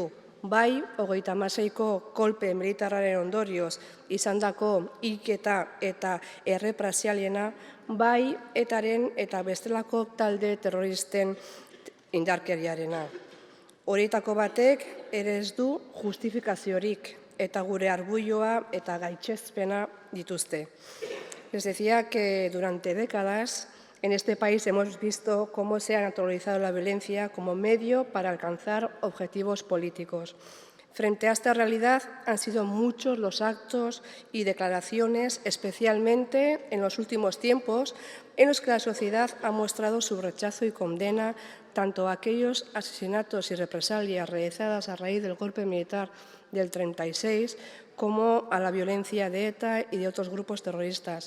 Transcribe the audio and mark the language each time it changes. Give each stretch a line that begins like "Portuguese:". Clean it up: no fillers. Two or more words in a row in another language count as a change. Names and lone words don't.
Basque: Bai, 36ko kolpe militarraren ondorioz izandako hilketa eta errepresialiena, bai etaren eta bestelako talde terroristen indarkeriarena. Horietako batek ere ez du justifikaziorik eta gure arbuioa eta gaitzespena dituzte.
Spanish: Les decía que durante décadas en este país hemos visto cómo se ha naturalizado la violencia como medio para alcanzar objetivos políticos. Frente a esta realidad han sido muchos los actos y declaraciones, especialmente en los últimos tiempos, en los que la sociedad ha mostrado su rechazo y condena tanto a aquellos asesinatos y represalias realizadas a raíz del golpe militar del 36 como a la violencia de ETA y de otros grupos terroristas.